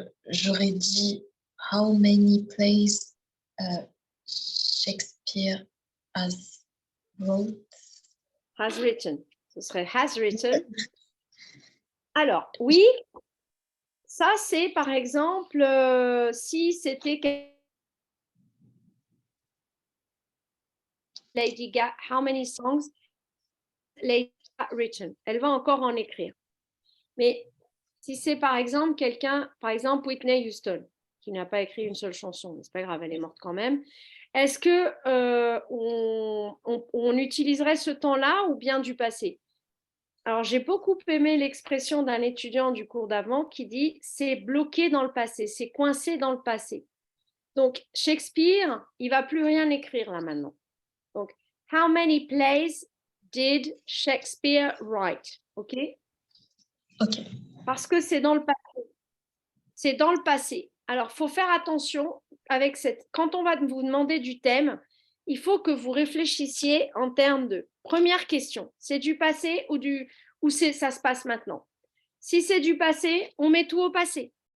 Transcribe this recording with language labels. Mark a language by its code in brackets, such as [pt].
[fr] J'aurais dit [en] how many plays Shakespeare has wrote. Has written. [fr] Ce serait [en] has written. [fr] Alors, oui, ça c'est par exemple si c'était Lady Gaga, [en] how many songs Lady Gaga written? [fr] Elle va encore en écrire. Mais si c'est par exemple quelqu'un, par exemple Whitney Houston, qui n'a pas écrit une seule chanson, mais c'est pas grave, elle est morte quand même. Est-ce que on utiliserait ce temps-là ou bien du passé? Alors, j'ai beaucoup aimé l'expression d'un étudiant du cours d'avant qui dit « c'est bloqué dans le passé, c'est coincé dans le passé ». Donc, Shakespeare, il ne va plus rien écrire là maintenant. Donc, [en] « How many plays did Shakespeare write ?» OK? OK. [fr] Parce que c'est dans le passé. C'est dans le passé. Alors, il faut faire attention avec cette... Quand on va vous demander du thème, il faut que vous réfléchissiez en termes de première question. C'est du passé ou ça se passe maintenant? Si c'est du passé, on met tout au passé.